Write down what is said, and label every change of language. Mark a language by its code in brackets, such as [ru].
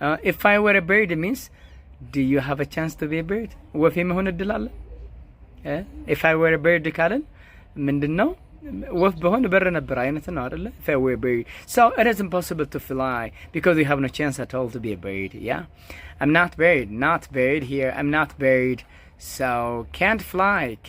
[en] If I were a bird, it means, do you have a chance to be a bird? [am] ወፍ የመሆን እድል አለ? [en] If I were a bird [am] ካለን ምንድነው? ወፍ በሆን በር ነበር አይነት ነው አይደለ? [en] If I were a bird. So it is impossible to fly because you have no chance at all to be a bird, yeah? I'm not bird here. I'm not bird. So can't fly.